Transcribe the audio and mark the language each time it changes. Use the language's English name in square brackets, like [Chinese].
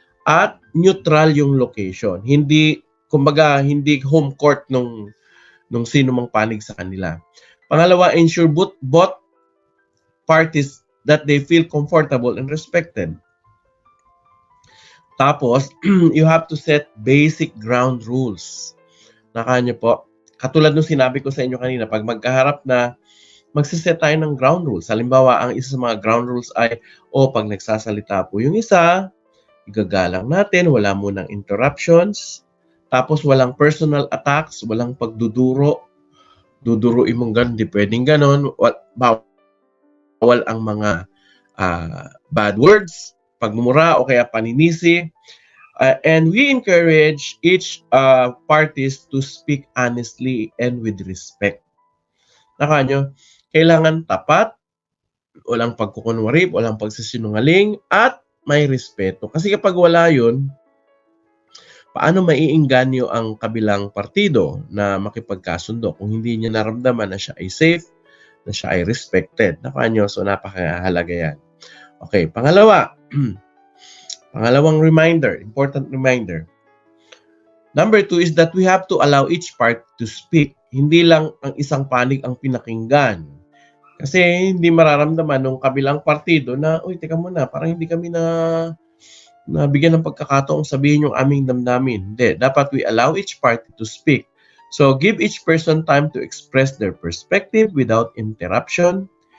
[Filipino] At neutral yung location. Hindi, kumbaga, hindi home court nung sino mang panig sa kanila. [English] Pangalawa, ensure both parties that they feel comfortable and respected. Tapos, you have to set basic ground rules. [Filipino] Nakahanyo po. Katulad nung sinabi ko sa inyo kanina, pag magkaharap na, magsiset tayo ng ground rules. Halimbawa, ang isa sa mga ground rules ay, pag nagsasalita po yung isa, igagalang natin, wala munang interruptions, tapos walang personal attacks, walang pagduduro, duduruin mong ganun, di pwedeng ganun, bawal ang mga bad words, pagmumura o kaya paninisi. [English] And we encourage each parties to speak honestly and with respect. [Filipino] Nakanyo, kailangan tapat, walang pagkukunwari, walang pagsisinungaling, at may respeto. Kasi kapag wala yun, paano maiinganyo ang kabilang partido na makipagkasundo kung hindi niya naramdaman na siya ay safe, na siya ay respected? Nakanyo, so napakahalaga yan. Okay, pangalawa. Pangalawang reminder, [English] important reminder. Number 2 is that we have to allow each part to speak. [Filipino] Hindi lang ang isang panig ang pinakinggan. Kasi hindi mararamdaman ng kabilang partido na, uy, teka muna, parang hindi kami na bigyan ng pagkakataong sabihin yung aming damdamin. Hindi, dapat [English] we allow each party to speak. So, give each person time to express their perspective without interruption.